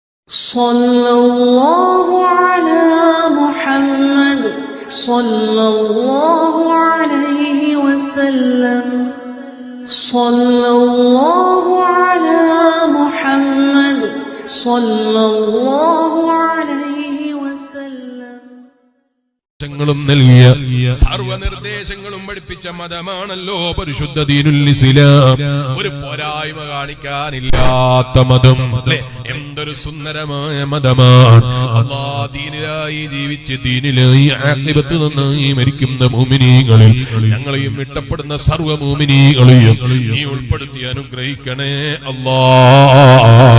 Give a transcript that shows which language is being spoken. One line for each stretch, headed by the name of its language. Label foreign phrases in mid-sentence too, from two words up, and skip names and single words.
Arabic: صلى الله على محمد صلى الله عليه وسلم. صلى الله على محمد صلى الله عليه وسلم.
Malayalam: നൽകിയ സർവനിർദ്ദേശങ്ങളും പഠിപ്പിച്ച മതമാണല്ലോ പരിശുദ്ധ
Arabic: دين الإسلام.
Malayalam: ഒരു പോരായ്മ കാണിക്കാനില്ലാത്ത മതം അല്ലേ? എന്തൊരു സുന്ദരമായ മതമാണ്. അല്ലാഹ് ദീനിലായി ജീവിച്ച് ദീനിലായി ആഖിബത്ത് നന്നായി മരിക്കുന്ന മുഅ്മിനീങ്ങളിൽ ഞങ്ങളെയും ഇഷ്ടപ്പെടുന്ന സർവ്വ മുഅ്മിനീകളെയും നീ ഉൾപ്പെടുത്തി അനുഗ്രഹിക്കണേ അല്ലാഹ്.